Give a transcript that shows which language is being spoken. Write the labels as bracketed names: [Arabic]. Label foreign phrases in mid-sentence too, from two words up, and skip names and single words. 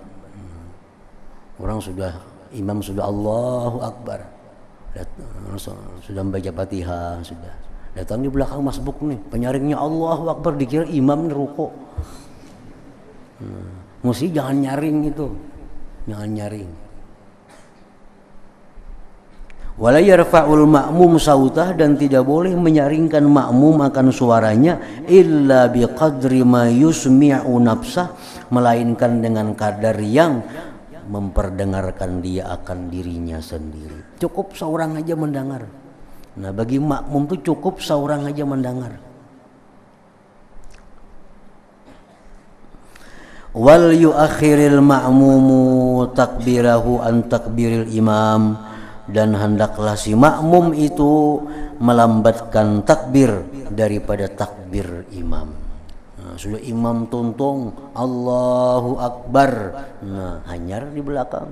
[Indonesian] Orang imam sudah [Arabic] الله أكبر, [Indonesian] sudah membaca Fatihah, sudah datang di belakang masbuk nih, penyaringnya [Arabic] الله أكبر, [Indonesian] dikira imam rukuk. Mesti jangan nyaring itu, jangan nyaring. [Arabic] ولا يرفع المأموم صوته, [Indonesian] dan tidak boleh menyaringkan makmum akan suaranya [Arabic] إلا بقدر ما يسمع نفسه, [Indonesian] melainkan dengan kadar yang memperdengarkan dia akan dirinya sendiri. Cukup seorang aja mendengar. Nah, bagi makmum itu cukup seorang aja mendengar. [Arabic] وليؤخر المأموم تكبيره عن تكبير الإمام, [Indonesian] dan hendaklah si makmum itu melambatkan takbir daripada takbir imam. Nah, sudah imam tuntung [Arabic] الله أكبر, [Indonesian] nah hanyar di belakang.